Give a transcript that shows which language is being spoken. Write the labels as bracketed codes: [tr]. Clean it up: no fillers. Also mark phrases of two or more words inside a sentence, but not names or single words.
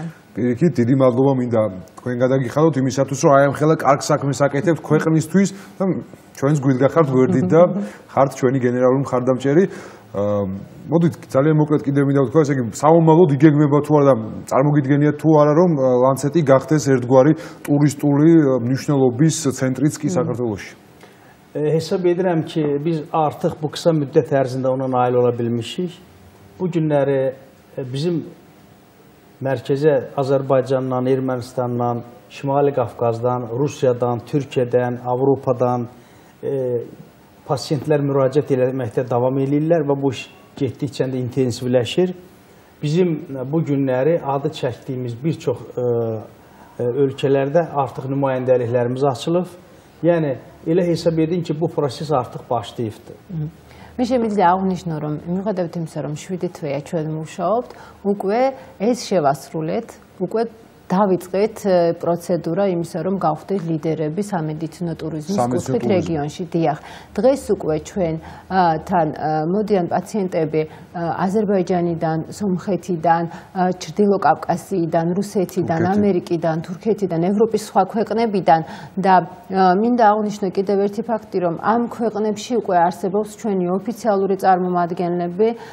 [ka] პირიქით, დიდი მადლობა მინდა თქვენ გადაგიხადოთ იმისათვის, რომ აი ამ ხელა კარგ საქმეს აკეთებთ ქვეყნისთვის და ჩვენს გვიდგახართ გვერდით და ხართ ჩვენი გენერალური მხარდამჭერი. მოდით ძალიან მოკლედ კიდევ მინდა ვთქვა, ესე იგი სამომავლოდ იგეგმება თუ არა და წარმოგიდგენიათ თუ არა, რომ ლანცეტი გახდეს ერთგვარი ტურისტული მნიშვნელობის ცენტრიც კი საქართველოში. [az] Hesab edirəm ki, biz artıq bu qısa müddət ərzində ona nail ola bilmişik. Bu günləri bizim mərkəzə Azərbaycandan, Ermənistandan, Şimali Qafqazdan, Rusiyadan, Türkiyədən, Avropadan pasiyentlər müraciət etməkdə davam edirlər və bu iş getdikcə də intensivləşir. Bizim bu günləri adı çəkdiyimiz bir çox ölkələrdə artıq nümayəndəliklərimiz açılıb. Yəni, elə hesab edin ki, bu proses artıq başlayıbdır. [ka] მე შემიძლია აღვნიშნო, რომ მიუხედავად იმისა, რომ 7 თვეა ჩვენ მუშაობთ, უკვე ეს შევასრულეთ, უკვე დავიწყეთ პროცედურა იმისა, რომ გავხდეთ ლიდერები სამედიცინო ტურიზმის კუთხით რეგიონში. დიახ, დღეს უკვე ჩვენთან მოდიან პაციენტები აზერბაიჯანიდან, სომხეთიდან, ჩრდილო კავკასიიდან, რუსეთიდან, ამერიკიდან, თურქეთიდან, ევროპის სხვა ქვეყნებიდან და მინდა აღვნიშნო კიდევ ერთი ფაქტი, რომ ამ ქვეყნებში უკვე არსებობს ჩვენი ოფიციალური წარმომადგენლები,